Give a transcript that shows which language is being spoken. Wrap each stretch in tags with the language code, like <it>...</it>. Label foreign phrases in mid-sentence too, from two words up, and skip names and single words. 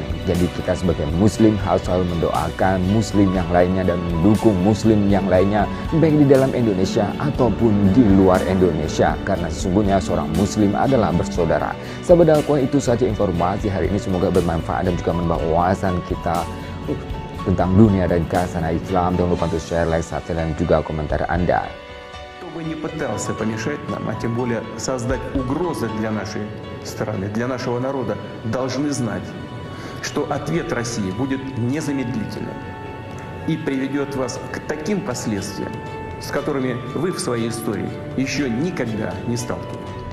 <id>Jadi kita sebagai muslim harus selalu mendoakan muslim yang lainnya dan mendukung muslim yang lainnya, baik di dalam Indonesia ataupun di luar Indonesia, karena sesungguhnya seorang muslim adalah bersaudara. Sahabat dakwah, itu saja informasi hari ini, semoga bermanfaat dan juga menambah wawasan kita tentang dunia dan khazanah Islam. Jangan lupa untuk</id> <en>share, like, subscribe,</en> <id>dan juga komentar Anda.</id> <ru>Кто бы не пытался помешать нам, а тем более создать угрозы для нашей страны, для нашего народа, должны знать, что ответ России будет незамедлительным и приведет вас к таким последствиям, с которыми вы в своей истории еще никогда не сталкивались.</ru>